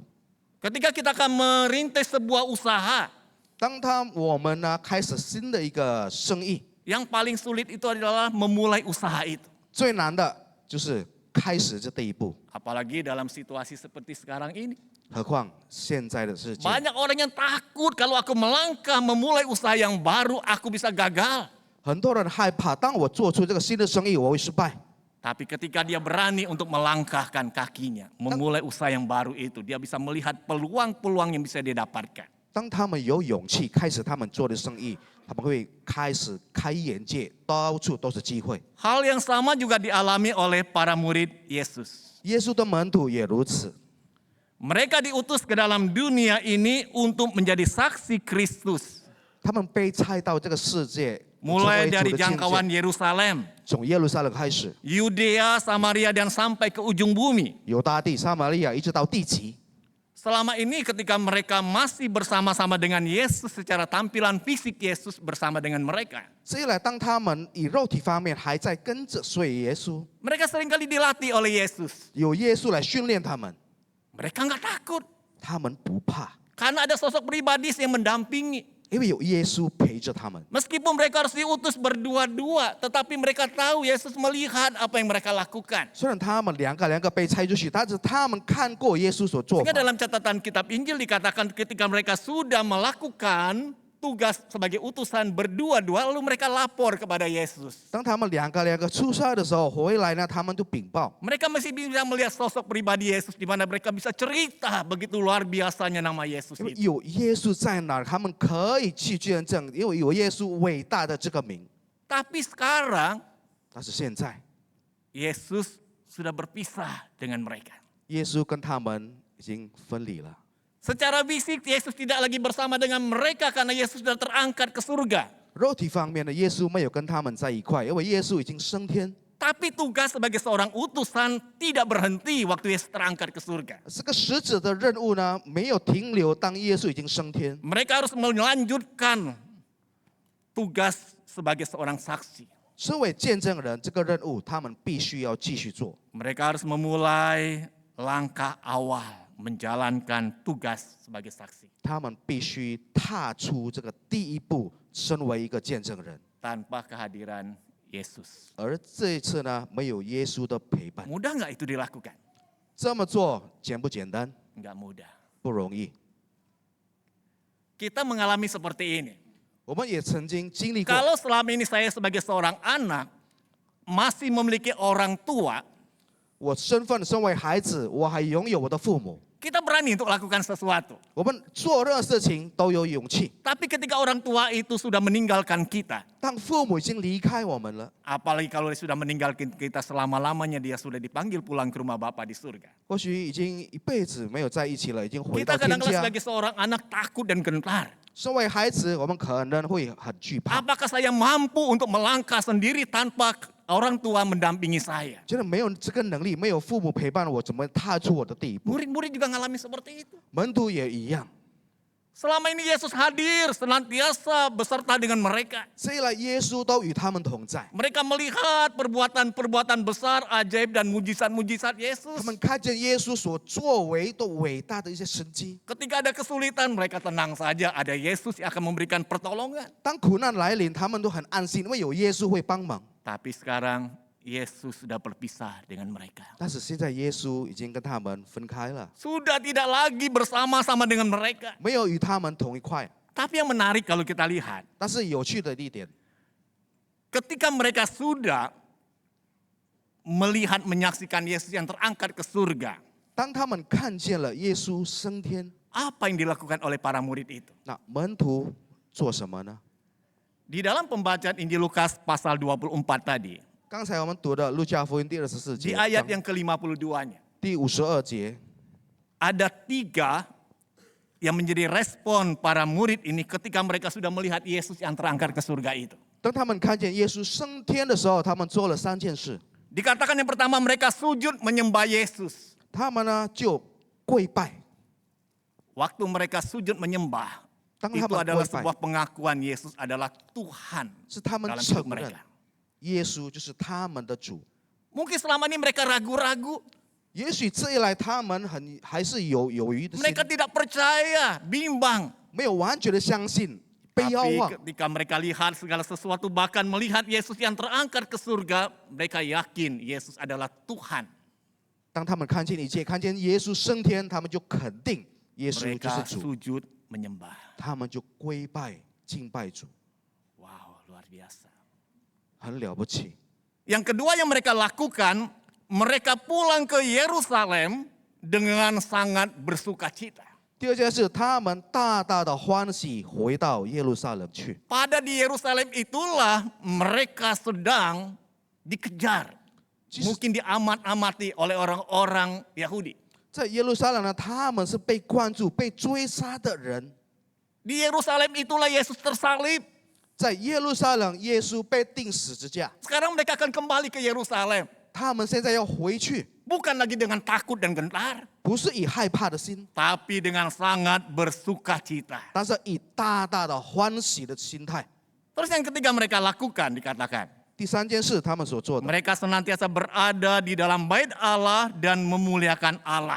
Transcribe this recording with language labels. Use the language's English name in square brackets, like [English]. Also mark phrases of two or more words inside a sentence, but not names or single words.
[Indonesian] Ketika kita akan merintis sebuah usaha, [Chinese] 当我们呢开始新的一个生意， [Indonesian] yang paling sulit itu adalah memulai usaha itu. [Chinese] 最难的就是开始这第一步。 [Indonesian] Apalagi dalam situasi seperti sekarang ini. [Chinese] 何况现在的世界， [Indonesian] Banyak orang yang takut kalau aku melangkah memulai usaha yang baru aku bisa gagal. [Chinese] 很多人害怕，当我做出这个新的生意，我会失败。 [Indonesian] Tapi ketika dia berani untuk melangkahkan kakinya, memulai usaha yang baru itu, dia bisa melihat peluang-peluang yang bisa dia dapatkan. [Chinese] 当他们有勇气开始他们做的生意，他们会开始开眼界，到处都是机会。 [Indonesian] Hal yang sama juga dialami oleh para murid Yesus. [Chinese] 耶稣的门徒也如此， [Indonesian] Mereka diutus ke dalam dunia ini untuk menjadi saksi Kristus. [Chinese] 他们被差到这个世界， [Indonesian] Mulai [Chinese] 成为 [Indonesian] dari [Chinese] 主的见 [Indonesian] jangkauan [Chinese] 证， [Indonesian] Yerusalem, [Chinese] 从耶路撒冷开始， [Indonesian] Yudea, Samaria, dan sampai ke ujung bumi. [Chinese] 犹大地、撒玛利亚，一直到地极。 [Indonesian] Selama ini ketika mereka masih bersama-sama dengan Yesus secara tampilan fisik Yesus bersama dengan mereka. [Chinese] 这一来，当他们以肉体方面还在跟着随耶稣， [Indonesian] Mereka seringkali dilatih oleh Yesus. [Chinese] 有耶稣来训练他们， [Indonesian] Mereka nggak takut. [Chinese] 他们不怕， [Indonesian] Karena ada sosok pribadi yang mendampingi. [Chinese] 因为有耶稣陪着他们。 [Indonesian] Meskipun mereka harus diutus berdua-dua, tetapi mereka tahu Yesus melihat apa yang mereka lakukan. [Chinese] 虽然他们两个被差出去，但是他们看过耶稣所做 [Indonesian] Sehingga [Chinese] 法。 [Indonesian] dalam catatan kitab Injil dikatakan ketika mereka sudah melakukan tugas sebagai utusan berdua-dua, lalu mereka lapor kepada Yesus. [Chinese] 当他们两个出差的时候回来呢，他们就禀报。 [Indonesian] Mereka masih bisa melihat sosok pribadi Yesus di mana mereka bisa cerita begitu luar biasanya nama Yesus [Chinese] 因为 [Indonesian] itu. [Chinese] 有耶稣在哪儿，他们可以去见证，因为有耶稣伟大的这个名。 [Indonesian] Tapi sekarang [Chinese] 但是现在， [Indonesian] Yesus sudah berpisah dengan mereka. [Chinese] 耶稣跟他们已经分离了。 [Indonesian] Secara fisik Yesus tidak lagi bersama dengan mereka karena Yesus sudah terangkat ke surga. [Chinese] 肉体方面呢，耶稣没有跟他们在一块，因为耶稣已经升天。 [Indonesian] Tapi tugas sebagai seorang utusan tidak berhenti waktu Yesus terangkat ke surga. [Chinese] 这个使者的任务呢，没有停留，当耶稣已经升天， [Indonesian] Mereka harus melanjutkan tugas sebagai seorang saksi. [Chinese] 身为见证人，这个任务他们必须要继续做。 [Indonesian] Mereka harus memulai langkah awal menjalankan tugas sebagai saksi. [Chinese] 他们必须踏出这个第一步，身为一个见证人。 [Indonesian] Tanpa kehadiran Yesus. [Chinese] 而这一次呢，没有耶稣的陪伴， [Indonesian] Mudah nggak itu dilakukan? [Chinese] 这么做简不简单？ [Indonesian] Nggak mudah. [Chinese] 不容易。 [Indonesian] kita mengalami seperti ini. [Chinese] 我们也曾经经历过。 [Indonesian] Kalau selama ini saya sebagai seorang anak masih memiliki orang tua, [Chinese] 我身为孩子，我还拥有我的父母， [Indonesian] kita berani untuk lakukan sesuatu. [Chinese] 我们做任何事情都有勇气。 [Indonesian] Tapi ketika orang tua itu sudah meninggalkan kita, [Chinese] 当父母已经离开我们了， [Indonesian] apalagi kalau dia sudah meninggalkan kita selama-lamanya, dia sudah dipanggil pulang ke rumah Bapa di surga. [Chinese] 或许已经一辈子没有在一起了，已经回到 [Indonesian] Kita [Chinese] 天 [Indonesian] kadang-kadang [Chinese] 家。 [Indonesian] sebagai seorang anak takut dan gentar. [Chinese] 身为孩子，我们可能会很惧怕， [Indonesian] Apakah saya mampu untuk melangkah sendiri tanpa orang tua mendampingi saya? [Chinese] 觉得没有这个能力，没有父母陪伴我，怎么踏出我的第一步？ [Indonesian] Murid-murid juga ngalami seperti itu. [Chinese] 门徒也一样。 [Indonesian] Selama ini Yesus hadir senantiasa beserta dengan mereka. [Chinese] 这一来，耶稣都与他们同在。 [Indonesian] Mereka melihat perbuatan-perbuatan besar, ajaib dan mujizat-mujizat [Chinese] 他 [Indonesian] Yesus. [Chinese] 们看见耶稣所作为的伟大的一些神迹。 [Indonesian] Ketika ada kesulitan, mereka tenang saja, ada Yesus yang akan memberikan pertolongan. [Chinese] 当苦难来临，他们都很安心，因为有耶稣会帮忙。 [Indonesian] Tapi sekarang Yesus sudah berpisah dengan mereka. [Chinese] 但是现在耶稣已经跟他们分开了， [Indonesian] Sudah tidak lagi bersama-sama dengan mereka. [Chinese] 没有与他们同一块。 [Indonesian] Tapi yang menarik kalau kita lihat, [Chinese] 但是有趣的一点， [Indonesian] ketika mereka sudah melihat menyaksikan Yesus yang terangkat ke surga, [Chinese] 当他们看见了耶稣升天， [Indonesian] apa yang dilakukan oleh para murid itu? [Chinese] 那门徒做什么呢？ [Indonesian] Di dalam pembacaan Injil Lukas pasal 24 tadi, [Chinese] 刚才我们读的路加福音第24 [Indonesian] di [Chinese] 节， [Indonesian] ayat yang ke-52-nya, [Chinese] 第52节， [Indonesian] ada 3 yang menjadi respon para murid ini ketika mereka sudah melihat Yesus yang terangkat ke surga itu. [Chinese] 当他们看见耶稣升天的时候，他们做了3件事。 [Indonesian] Dikatakan yang pertama mereka sujud menyembah Yesus. [Chinese] 他们呢就跪拜， [Indonesian] Waktu mereka sujud menyembah, [Chinese] 当 [Indonesian] itu [Chinese] 他们 [Indonesian] adalah [Chinese] 跪拜， [Indonesian] sebuah pengakuan Yesus adalah Tuhan [Chinese] 是他们 [Indonesian] dalam [Chinese] 承 [Indonesian] hidup [Chinese] 认 [Indonesian] mereka. [Chinese] 耶稣就是他们的主。 [Indonesian] Mungkin selama ini mereka ragu-ragu, [Chinese] 也许这一来，他们还是有余的心， [Indonesian] mereka tidak percaya, bimbang. [Chinese] 没有完全的相信，被邀 [Indonesian] Tapi [Chinese] 望。 [Indonesian] ketika mereka lihat segala sesuatu, bahkan melihat Yesus yang terangkat ke surga, mereka yakin Yesus adalah Tuhan. [Chinese] 当他们看见一切，看见耶稣升天，他们就肯定耶稣就 [Indonesian] Mereka [Chinese] 是主， [Indonesian] sujud menyembah. [Chinese] 他们就跪拜敬拜主， [Indonesian] Wow, luar biasa. [Chinese] 很了不起。 [Indonesian] Yang kedua yang mereka lakukan, mereka pulang ke Yerusalem dengan sangat bersuka cita. [Chinese] 第二件事，他们大大的欢喜回到耶路撒冷去。 [Indonesian] Pada di Yerusalem itulah mereka sedang dikejar. Mungkin diamat-amati oleh orang-orang Yahudi. [Chinese] 在耶路撒冷呢，他们是被关注、被追杀的人。 [Indonesian] Di Yerusalem itulah Yesus tersalib. [Chinese] 在耶路撒冷，耶稣被钉十字架。 [Indonesian] Sekarang mereka akan kembali ke Yerusalem. [Chinese] 他们现在要回去， [Indonesian] Bukan lagi dengan takut dan gentar, [Chinese] 不是以害怕的心， [Indonesian] tapi dengan sangat bersuka cita. [Chinese] 但是以大大的欢喜的心态。 [Indonesian] Terus yang ketiga mereka lakukan dikatakan, [Chinese] 第三件事，他们所做的， [Indonesian] mereka senantiasa berada di dalam bait Allah dan memuliakan Allah.